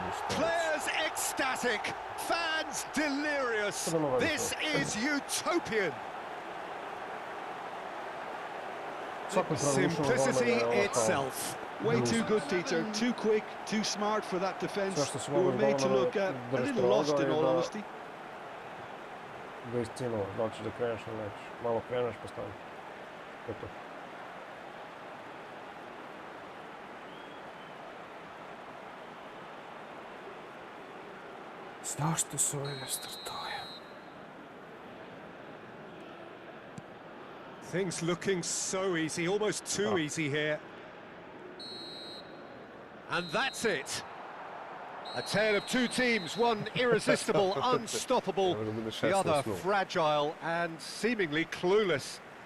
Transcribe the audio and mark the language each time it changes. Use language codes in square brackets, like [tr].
[en] Players ecstatic, fans delirious. This is utopian. Simplicity itself. Way too good, Dieter. Too quick, too smart for that defence. We were made to look a little lost in all honesty. [sr] Da iscino, da li ćeš da kreneš ili nećeš. Malo kreneš pa stani. To je to. Zašto se ovaj ne startuje? [en] Things looking so easy, almost too easy here. And that's it. A tale of two teams, one irresistible, unstoppable, the other fragile and seemingly clueless.